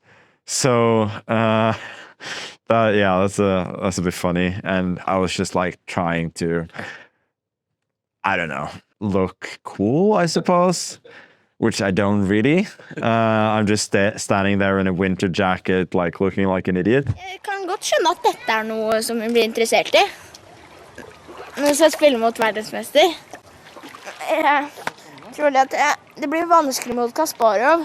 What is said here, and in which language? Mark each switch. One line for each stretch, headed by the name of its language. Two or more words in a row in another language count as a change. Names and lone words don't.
English: So that's a bit funny. And I was just like trying to, I don't know, look cool, I suppose, which I don't really. I'm just standing there in a winter jacket, like looking like an idiot.
Norwegian: Jeg kan godt skjønne at dette noe som jeg blir interessert I. Når jeg skal spille mot verdensmester. Jeg tror at det blir vanskelig mot Kasparov.